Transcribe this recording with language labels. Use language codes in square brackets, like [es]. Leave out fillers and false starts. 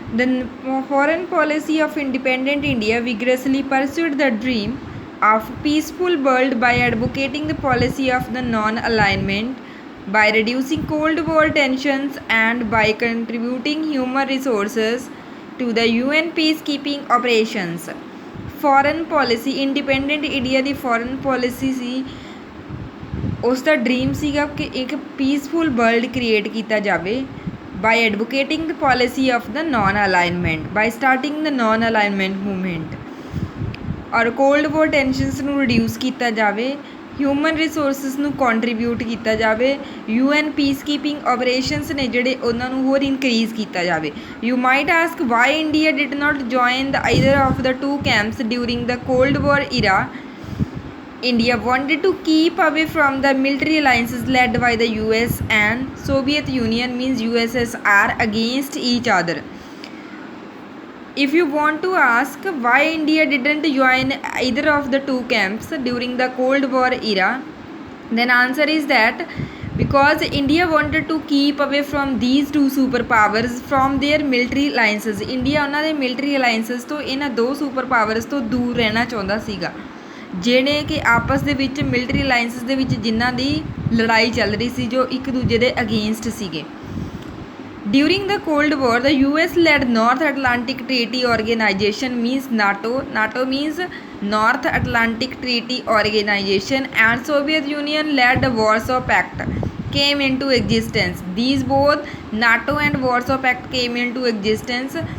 [en] The foreign policy of independent India vigorously pursued the dream of peaceful world by advocating the policy of the non-alignment, by reducing Cold War tensions, and by contributing human resources to the UN peacekeeping operations. [pa] Foreign policy independent India ਦੀ foreign policy ਸੀ, ਉਸ ਦਾ dream ਸੀਗਾ ਕਿ ਇੱਕ peaceful world create ਕੀਤਾ ਜਾਵੇ [en] by advocating the policy of the non alignment, by starting the non alignment movement, [pa] ਔਰ cold war tensions ਨੂੰ reduce ਕੀਤਾ ਜਾਵੇ, ਹਿਊਮਨ ਰਿਸੋਰਸਿਸ ਨੂੰ ਕੰਟਰੀਬਿਊਟ ਕੀਤਾ ਜਾਵੇ, UN ਪੀਸ ਕੀਪਿੰਗ ਆਪਰੇਸ਼ਨਸ ਨੇ ਜਿਹੜੇ ਉਹਨਾਂ ਨੂੰ ਹੋਰ ਇਨਕਰੀਜ਼ ਕੀਤਾ ਜਾਵੇ. [en] You might ask why India did not join the either of the two camps during the cold war era. India wanted to keep away from the military alliances led by the US and Soviet Union means USSR against each other. If you want to ask why India didn't join either of the two camps during the Cold War era, then answer is that because India wanted to keep away from these two superpowers from their military alliances. [pa] India ਉਹਨਾਂ ਦੇ military alliances ਤੋਂ ਇਹਨਾਂ ਦੋ superpowers ਤੋਂ ਦੂਰ ਰਹਿਣਾ ਚਾਹੁੰਦਾ ਸੀਗਾ, ਜਿਹੜੇ ਕਿ ਆਪਸ ਦੇ ਵਿੱਚ ਮਿਲਟਰੀ ਅਲਾਇੰਸਿਸ ਦੇ ਵਿੱਚ ਜਿਨ੍ਹਾਂ ਦੀ ਲੜਾਈ ਚੱਲ ਰਹੀ ਸੀ, ਜੋ ਇੱਕ ਦੂਜੇ ਦੇ ਅਗੇਂਸਟ ਸੀਗੇ. [en] During the cold war the US led North Atlantic Treaty Organization means NATO means North Atlantic Treaty Organization and Soviet Union led Warsaw Pact came into existence. These both NATO and Warsaw Pact came into existence.